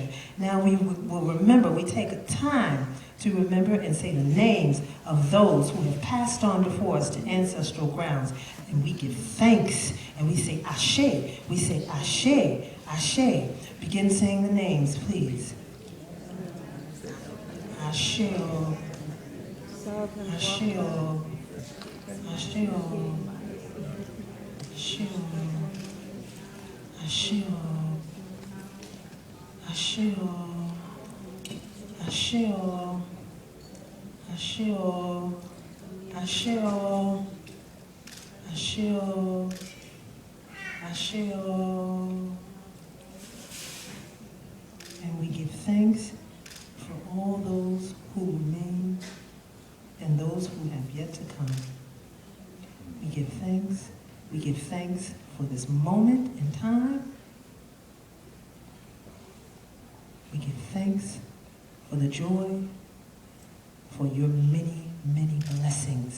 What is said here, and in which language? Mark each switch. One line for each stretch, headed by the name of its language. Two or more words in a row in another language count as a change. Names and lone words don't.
English: Now we will remember, we take a time to remember and say the names of those who have passed on before us to ancestral grounds. And we give thanks, and we say Ashe, we say
Yoruba: Ashe, Ashe.
English: Begin saying the names, please.
Yoruba: Ashe, Ashe, Ashe, Ashe, Ashe, Ashe, Ashe, Ashe. Asheo, Asheo, Asheo, Asheo.
English: And we give thanks for all those who remain and those who have yet to come. We give thanks. We give thanks for this moment in time. We give thanks for the joy, for your many, many blessings.